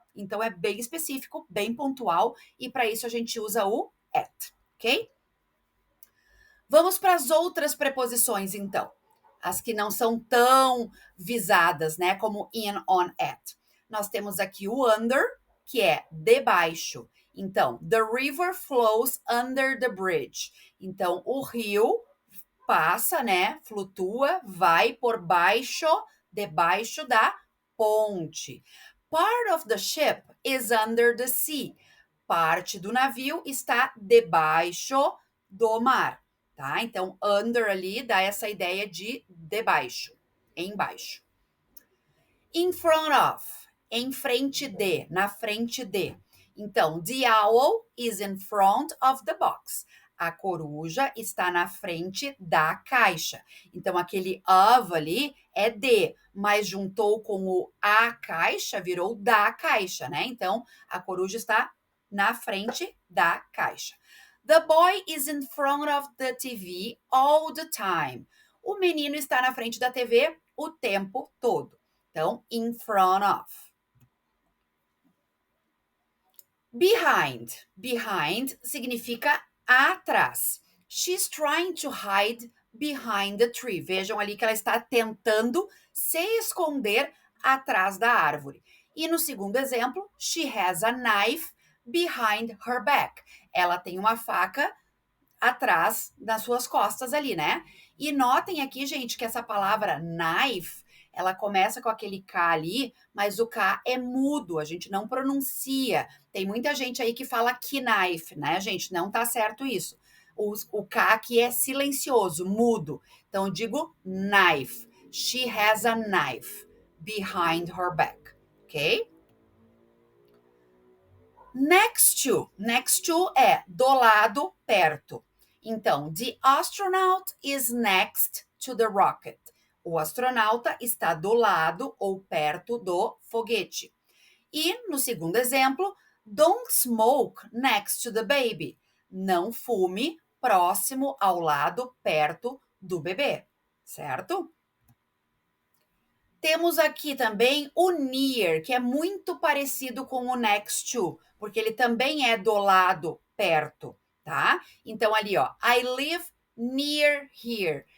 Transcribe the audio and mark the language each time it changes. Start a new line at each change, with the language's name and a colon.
Portuguese: Então é bem específico, bem pontual, e para isso a gente usa o at, ok? Vamos para as outras preposições, então. As que não são tão visadas, né? Como in, on, at. Nós temos aqui o under, que é debaixo.
English: Então, the river flows under the bridge.
Portuguese: Então, o rio passa, né? Flutua, vai por baixo, debaixo da ponte.
English: Part of the ship is under the sea.
Portuguese: Parte do navio está debaixo do mar, tá? Então, under ali dá essa ideia de debaixo, embaixo. In front of, em frente de, na frente de.
English: Então, the owl is in front of the box.
Portuguese: A coruja está na frente da caixa. Então, aquele of ali é de, mas juntou com o a caixa, virou da caixa, né? Então, a coruja está na frente da caixa.
English: The boy is in front of the TV all the time.
Portuguese: O menino está na frente da TV o tempo todo. Então, in front of. Behind. Behind significa atrás.
English: She's trying to hide behind the tree.
Portuguese: Vejam ali que ela está tentando se esconder atrás da árvore. E no segundo exemplo,
English: she has a knife behind her back.
Portuguese: Ela tem uma faca atrás das suas costas ali, né? E notem aqui, gente, que essa palavra knife, ela começa com aquele K ali, mas o K é mudo, a gente não pronuncia. Tem muita gente aí que fala knife, né, gente? Não tá certo isso. O K aqui é silencioso, mudo. Então, eu digo knife.
English: She has a knife behind her back, ok?
Portuguese: Next to é do lado, perto.
English: Então, the astronaut is next to the rocket.
Portuguese: O astronauta está do lado ou perto do foguete. E no segundo exemplo,
English: don't smoke next to the baby.
Portuguese: Não fume próximo ao lado, perto do bebê, certo? Temos aqui também o near, que é muito parecido com o next to, porque ele também é do lado, perto, tá? Então, ali, ó,
English: I live near here.